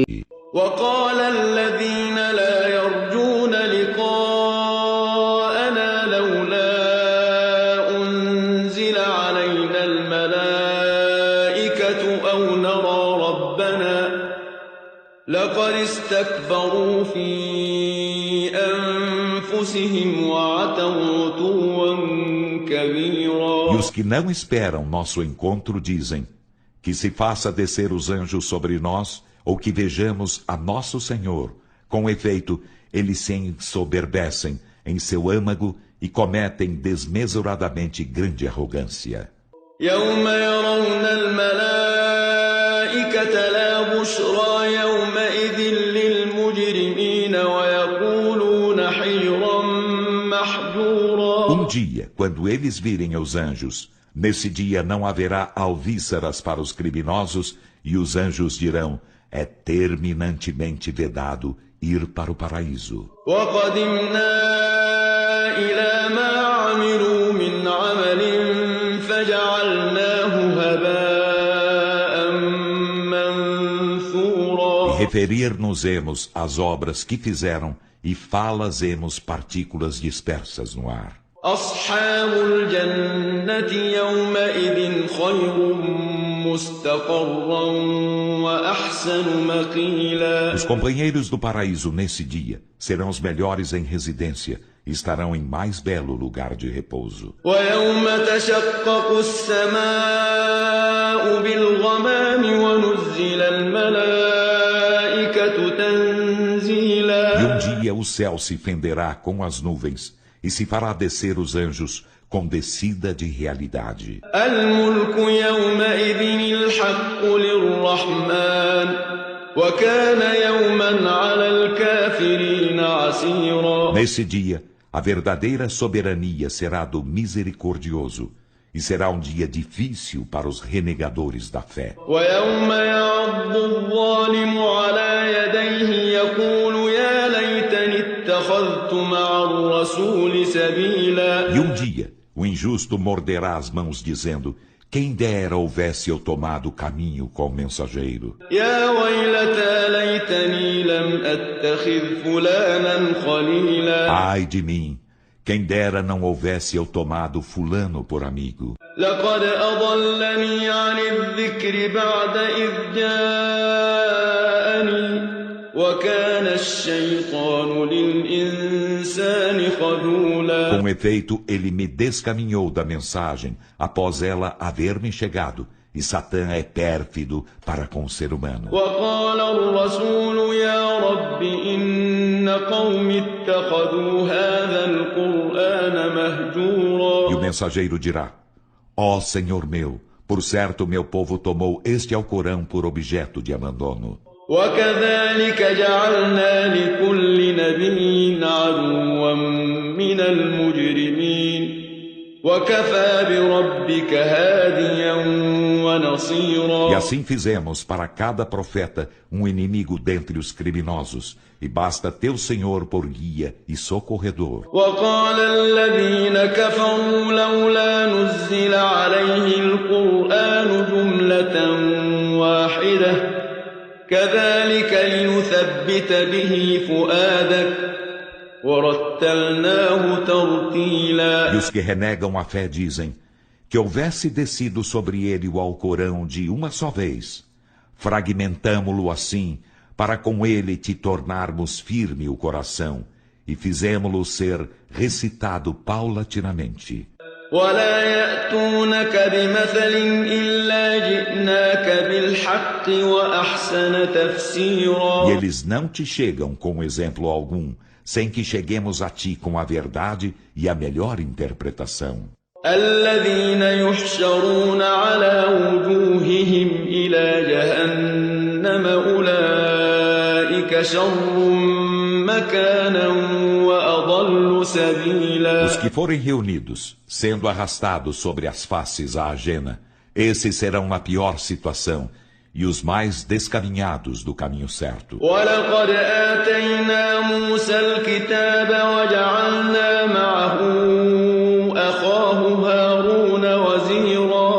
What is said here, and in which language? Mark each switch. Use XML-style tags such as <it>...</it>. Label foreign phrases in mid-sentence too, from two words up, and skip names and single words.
<ar>وقال الذين لا يرجون لقاءنا لولا أنزل علينا الملائكة أو نرى ربنا لقد استكبروا في أنفسهم وعتوا عتوا كبيرا.</ar> <pt>E os que não esperam nosso encontro dizem que se faça descer os anjos sobre nós ou que vejamos a nosso Senhor. Com efeito, eles se ensoberbecem em seu âmago e cometem desmesuradamente grande arrogância.</pt> <ar>يوم يرون الملائكة لا بشرى يومئذ للمجرمين ويقولون حجرا محجورا.</ar> <pt>Dia, quando eles virem os anjos, nesse dia não haverá alvíceras para os criminosos e os anjos dirão: é terminantemente vedado ir para o paraíso.</pt> <ar>وقدمنا إلى ما عملوا من عمل فجعلناه هباء منثورا.</ar> <pt>E referir-nos-emos às obras que fizeram e falas-emos partículas dispersas no ar.</pt> <ar>أصحاب الجنة يومئذ خير مستقرا وأحسن مقيلا.</ar> <pt>Os companheiros do paraíso nesse dia serão os melhores em residência e estarão em mais belo lugar de repouso.</pt> <ar>ويوم تشقق السماء بالغمام ونزل الملائكة تنزيلا.</ar> <pt>E dia o céu se fenderá com as nuvens e se fará descer os anjos com descida de realidade.</pt> <ar>الملك يومئذ الحق للرحمن وكان يوما على الكافرين عسيرا.</ar> <pt>Nesse dia, a verdadeira soberania será do misericordioso e será um dia difícil para os renegadores da fé.</pt> <ar>ويوم يعض الظالم على يديه يقول يا ليتني اتخذت مع الرسول سبيلا.</ar> <pt>E dia, o injusto morderá as mãos dizendo: quem dera houvesse eu tomado o caminho com o mensageiro.</pt> <ar>يا ويلتى ليتني لم أتخذ فلانا خليلا.</ar> <pt>Ai de mim, quem dera não houvesse eu tomado fulano por amigo.</pt> <ar>لقد أضلني عن الذكر بعد إذ جاءني وكان الشيطان للإنسان خذولا.</ar> <pt>Com efeito, ele me descaminhou da mensagem após ela haver-me chegado, e Satã é pérfido para com o ser humano.</pt> <ar>وقال الرسول يا رب إن قوم اتخذوا هذا القرآن مهجورا.</ar> <pt>E o mensageiro dirá: ó Senhor meu, por certo meu povo tomou este Alcorão por objeto de abandono.</pt> <ar>وكذلك جعلنا لكل نبي عدوا من المجرمين وكفى بربك هاديا ونصيرا.</ar> <pt>E assim fizemos para cada profeta um inimigo dentre os criminosos, e basta teu Senhor por guia e socorredor.</pt> <ar>وقال الذين كفروا لولا نزل عليه القرآن جملة واحدة كذلك لنثبت به فؤادك ورتلناه ترتيلا.</ar> <pt>E os que renegam a fé dizem: que houvesse descido sobre ele o Alcorão de uma só vez, fragmentamo-lo assim, para com ele te tornarmos firme o coração, e fizemo-lo ser recitado paulatinamente.</pt> <ar>ولا يأتونك بمثل إلا جئناك بالحق وأحسن تفسيرا.</ar> <pt>E eles não te chegam com exemplo algum, sem que cheguemos a ti com a verdade e a melhor interpretação.</pt> <ar>الذين يحشرون على وجوههم إلى جهنم أولئك شر مكانا وأضل سبيلا.</ar> <pt>Os que forem reunidos, sendo arrastados sobre as faces à ajena, esses serão na pior situação e os mais descaminhados do caminho certo.</pt> <ar>ولقد آتينا موسى الكتاب وجعلنا معه أخاه هارون وزيرا.</ar>